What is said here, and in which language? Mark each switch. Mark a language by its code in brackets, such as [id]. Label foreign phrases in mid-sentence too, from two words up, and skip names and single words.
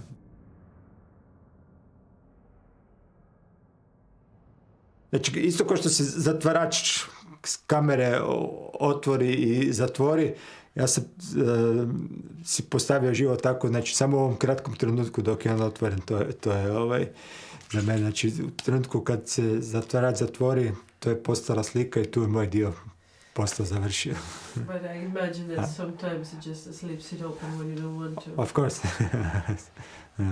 [hr] Znači isto kao što se zatvarač s kamere otvori i zatvori, ja sam si postavio život tako, znači samo u ovom kratkom trenutku dok je on otvoren, to je za mene. Znači u trenutku kad se zatvarač zatvori, to je postala slika i tu je moj dio posla završio. [en] But I imagine that sometimes it just leaves it open when you don't want to. Of course. Yeah.